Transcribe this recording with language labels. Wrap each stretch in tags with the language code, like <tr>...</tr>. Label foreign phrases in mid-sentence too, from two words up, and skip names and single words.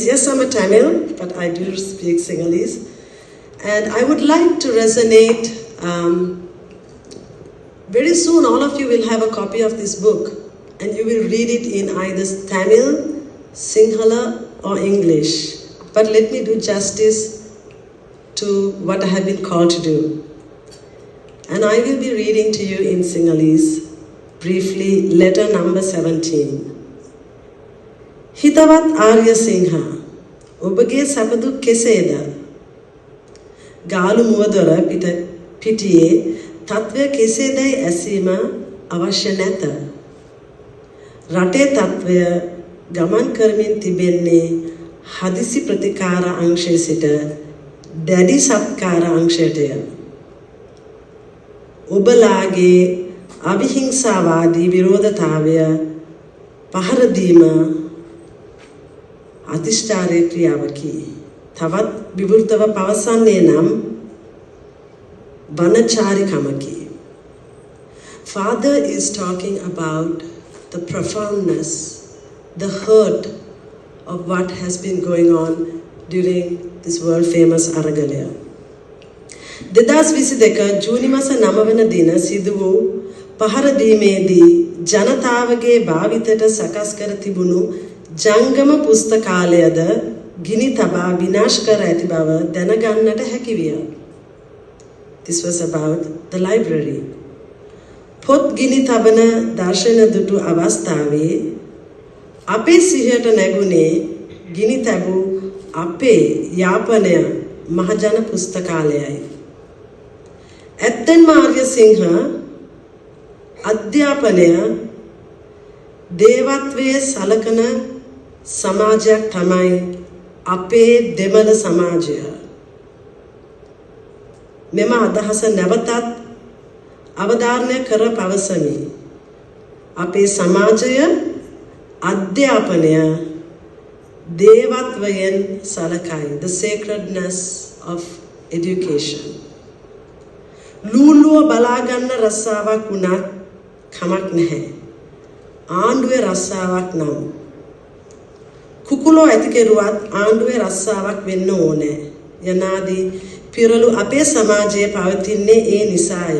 <en>Yes, I'm a Tamil, but I do speak Sinhalese. And I would like to resonate, very soon all of you will have a copy of this book, and you will read it in either Tamil, Sinhala or English. But let me do justice to what I have been called to do. And I will be reading to you in Sinhalese, briefly, letter number 17.</en> <si>හිතවත් ආර්ය සිංහ, ඔබගේ සපදු කෙසේද? ගාලු මුවදොර පිට පිටියේ තත්ත්වය කෙසේදයි ඇසීම අවශ්‍ය නැත. රටේ තත්ත්වය ගමන් කරමින් තිබෙන්නේ හදිසි ප්‍රතිකාර අංශයේ සිට දැඩි සත්කාර අංශයටය. ඔබලාගේ අවිහිංසාවාදී විරෝධතාවය පහර දීම අතිෂ්ඨාරයේ ක්‍රියාවකි. තවත් විවෘතව පවසන්නේ නම් වනචාරිකමකි.</si> <en>Father is talking about the profoundness, the hurt of what has been going on during this world famous Aragalaya.</en> <si>2022 ජූනි මාස 9 වන දින සිදු වූ පහර දීමේදී ජනතාවගේ භාවිතයට සකස් කර තිබුණු ජංගම පුස්තකාලයද ගිනි තබා විනාශ කර ඇති බව දැනගන්නට හැකි විය.</si> <en>This was about the library.</en> <si>පොත් ගිනි තබන දර්ශන දුටු අවස්ථාවේ අපේ සිහියට නැගුණේ ගිනි තැබූ අපේ යාපනය මහජන පුස්තකාලයයි. ඇත්තෙන්ම ආර්යසිංහ අධ්‍යාපනය දේවත්වයේ සලකන සමාජයක් තමයි අපේ දෙමළ සමාජය. මෙම අදහස නැවතත් අවධාරණය කර පවසමි. අපේ සමාජය අධ්‍යාපනය දේවත්වයෙන් සලකයි.</si> <en>The sacredness of education.</en> <si>ලූලුව බලාගන්න රස්සාවක් වුණත් කමක් නැහැ. ආණ්ඩුවේ රස්සාවක් නම් කුකුලෝ ඇති කෙරුවත් ආණ්ඩුවේ රස්සාවක් වෙන්න ඕනේ. යනාදී පිරළු අපේ සමාජයේ පවතින්නේ ඒ නිසාය.</si>